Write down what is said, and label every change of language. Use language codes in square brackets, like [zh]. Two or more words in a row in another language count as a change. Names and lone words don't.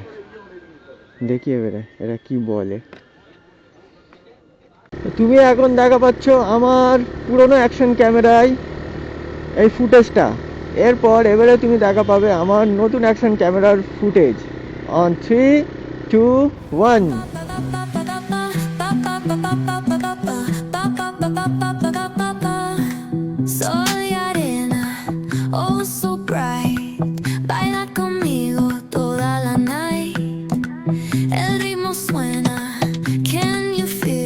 [bn] দেখি এবারে এরা কি বলে। তুমি এখন দেখা পাচ্ছ আমার পুরনো [en] action camera [bn] এই ফুটেজটা। এরপর এবারে তুমি দেখা পাবে আমার নতুন [en] action camera [bn] ফুটেজ। [en] অন 3, 2, 1। [es] Soy arena, [en] oh so bright. [es] Baila conmigo toda la night. El ritmo suena, [en] can you